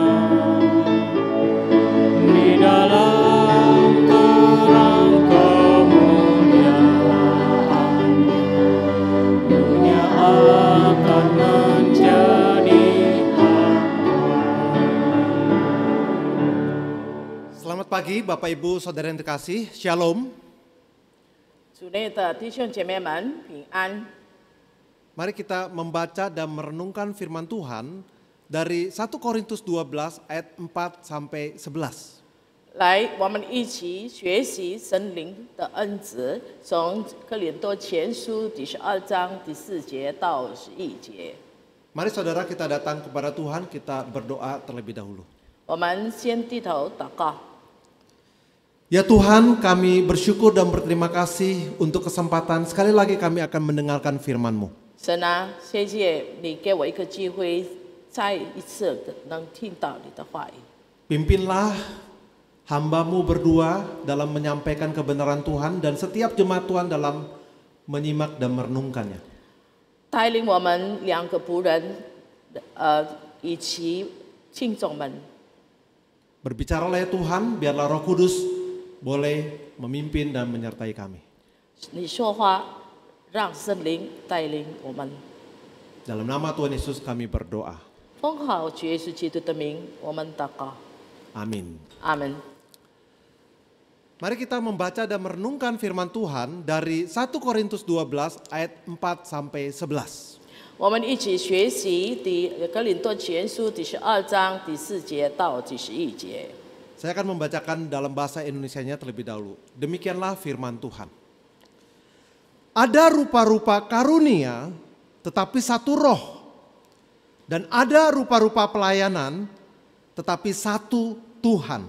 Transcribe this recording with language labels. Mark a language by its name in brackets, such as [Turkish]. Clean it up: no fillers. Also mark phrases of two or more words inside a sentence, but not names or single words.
[Indonesian] Di dalam terang kemuliaannya, dunia akan menjadi hampa. Selamat pagi Bapak Ibu Saudara yang terkasih, Shalom. [Chinese] 主内的弟兄姐妹们平安。 [Indonesian] Mari kita membaca dan merenungkan firman Tuhan dari 1 Korintus 12 ayat 4 sampai 11. [Chinese] 来，我们一起学习神灵的恩慈，从哥林多前书第12章第4节到11节。 [Indonesian] Mari saudara kita datang kepada Tuhan, kita berdoa terlebih dahulu. [Chinese] 我们先低头祷告。 [Indonesian] Ya Tuhan, kami bersyukur dan berterima kasih untuk kesempatan sekali lagi kami akan mendengarkan firman-Mu. [Chinese] 神啊，谢谢你给我一个机会，再一次能听到你的话语。 [Indonesian] Pimpinlah hamba-Mu berdua dalam menyampaikan kebenaran Tuhan dan setiap jemaat Tuhan dalam menyimak dan merenungkannya. [Chinese] 带领我们2个仆人，以及听众们。 [Indonesian] Berbicaralah ya Tuhan, biarlah Roh Kudus boleh memimpin dan menyertai kami. [Chinese] 你说话，让圣灵带领我们。 [Indonesian] Dalam nama Tuhan Yesus kami berdoa. [Chinese] 奉靠主耶稣基督的名，我们祷告。 [Indonesian] Amin. [Chinese] 阿门。 [Indonesian] Mari kita membaca dan merenungkan firman Tuhan dari 1 Korintus 12 ayat 4 sampai 11. [Chinese] 我们一起学习哥林多前书第12章第4节到第11节。 [Indonesian] Saya akan membacakan dalam bahasa Indonesianya terlebih dahulu. Demikianlah firman Tuhan. Ada rupa-rupa karunia, tetapi satu roh. Dan ada rupa-rupa pelayanan, tetapi satu Tuhan.